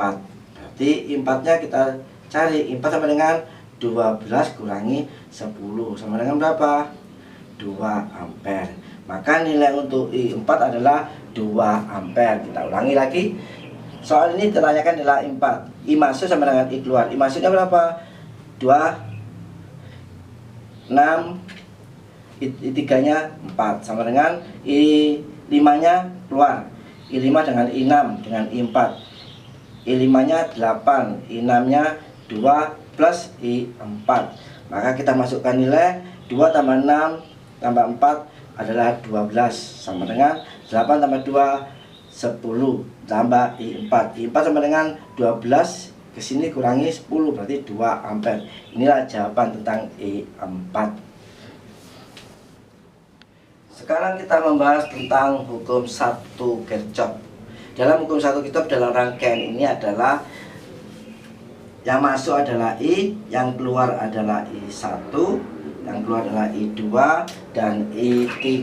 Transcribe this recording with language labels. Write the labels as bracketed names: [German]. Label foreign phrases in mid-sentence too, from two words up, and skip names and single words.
[Indonesian] Berarti I4 nya kita cari. I4 sama dengan 12 kurangi 10 sama dengan berapa? 2 ampere. Maka nilai untuk I4 adalah 2 ampere. Kita ulangi lagi. Soal ini ditanyakan adalah I4. I masuk sama dengan I keluar. I masuknya berapa? 2, 6, I3 nya 4 sama dengan I5 nya keluar. I5 dengan I6 dengan I4. I5 nya 8, I6 nya 2 plus I4. Maka kita masukkan nilai 2 tambah 6 tambah 4 adalah 12 sama dengan 8 tambah 2, 10 tambah I4. I4 sama dengan 12, kesini kurangi 10, berarti 2 ampere. Inilah jawaban tentang I4. Sekarang kita membahas tentang hukum 1 Kirchhoff. Dalam hukum 1 Kirchhoff, dalam rangkaian ini adalah yang masuk adalah I, yang keluar adalah I1, yang keluar adalah I2 dan I3.